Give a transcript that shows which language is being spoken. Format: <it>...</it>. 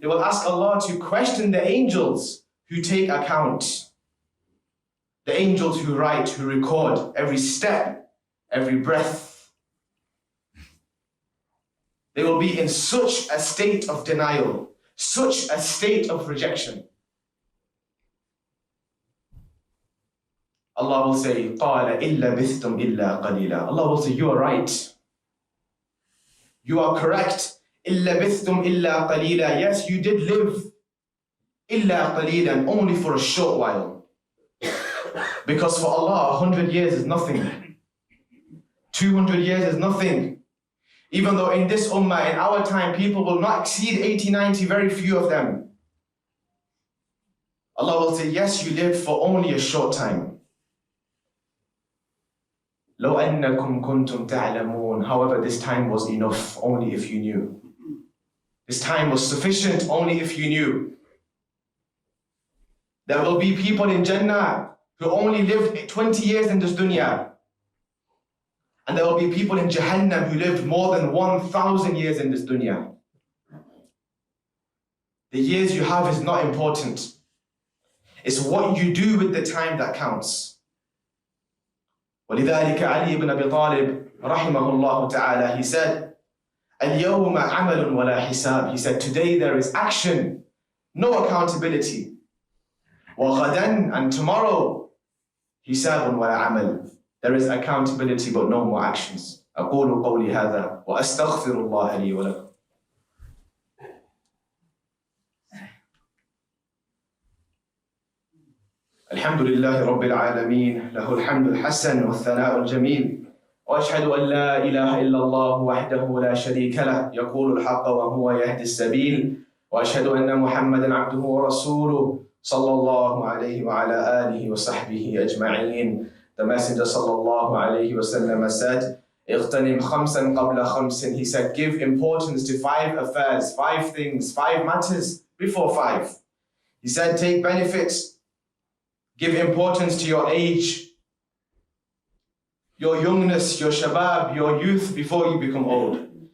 <en>They will ask Allah to question the angels who take account. The angels who write, who record every step, every breath. They will be in such a state of denial, such a state of rejection. Allah will say,</en> <ar>قَالَ إِلَّا بِثْتُمْ إِلَّا قَلِيلًا.</ar> <en>Allah will say, you are right. You are correct.</en> <ar>إِلَّا بِثْتُمْ إِلَّا قَلِيلًا.</ar> <en>Yes, you did live.</en> <ar>إِلَّا قَلِيلًا.</ar> <en>Only for a short while. Because for Allah, 100 years is nothing. 200 years is nothing. Even though in this ummah, in our time, people will not exceed 80, 90, very few of them. Allah will say, yes, you lived for only a short time.</en> <ar>لو أنكم كنتم تعلمون.</ar> <en>However, this time was enough only if you knew. This time was sufficient only if you knew. There will be people in Jannah who only lived 20 years in this dunya. And there will be people in Jahannam who lived more than 1,000 years in this dunya. The years you have is not important. It's what you do with the time that counts.</en> <ar>ولذلك علي بن أبي طالب رحمه الله تعالى,</ar> <en>he said,</en> <ar>اليوم عمل ولا حساب.</ar> <en>He said, today there is action, no accountability.</en> <ar>وغدا,</ar> <en>and tomorrow,</en> <ar>حساب ولا عمل.</ar> <en>There is accountability but no more actions.</en> <ar>أقول قولي هذا وأستغفر الله لي ولكم. الحمد لله رب العالمين، له الحمد الحسن والثناء الجميل، وأشهد أن لا إله إلا الله وحده لا شريك له يقول الحق وهو يهدي السبيل، وأشهد أن محمدا عبده ورسوله صلى الله عليه وعلى آله وصحبه أجمعين.</ar> <en>The Messenger</en> <ar>صلى الله عليه وسلم</ar> <en>said,</en> <ar>اغتنم خمسا قبل خمس.</ar> <en>He said, give importance to 5 affairs, 5 things, 5 matters before 5. He said, take benefits. Give importance to your age, your youngness, your shabab, your youth before you become old.</en>